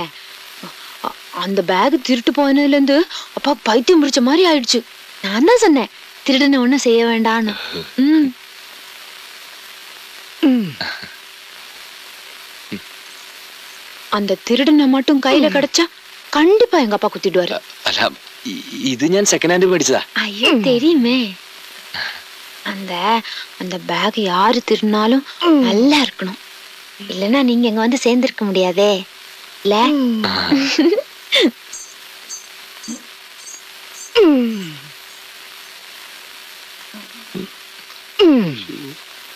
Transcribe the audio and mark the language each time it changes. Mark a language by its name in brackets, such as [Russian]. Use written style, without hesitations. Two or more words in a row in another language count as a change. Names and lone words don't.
[Tamil] அந்த பேக் திருட்டு போனதுல இருந்து அப்பா பைத்தியம் பிடிச்ச மாதிரி ஆயிடுச்சு. நான் தான் சொன்னேன் திருடனை ஒண்ணும் செய்ய வேண்டான்னு. அந்த திருடனை மட்டும் கையில கிடைச்சா கண்டிப்பா எங்க அப்பா குத்திடுவாரு. [Malayalam] അല്ല, ഇത് ഞാൻ [English] second hand [Malayalam] മേടിച്ചതാ. [Tamil] ஐயோ தெரியுமே. அந்த அந்த பேக் யாரு திருடினாலும் நல்லா இருக்கணும். இல்லைன்னா நீங்க எங்க வந்து சேர்ந்திருக்க முடியாதே இல்ல.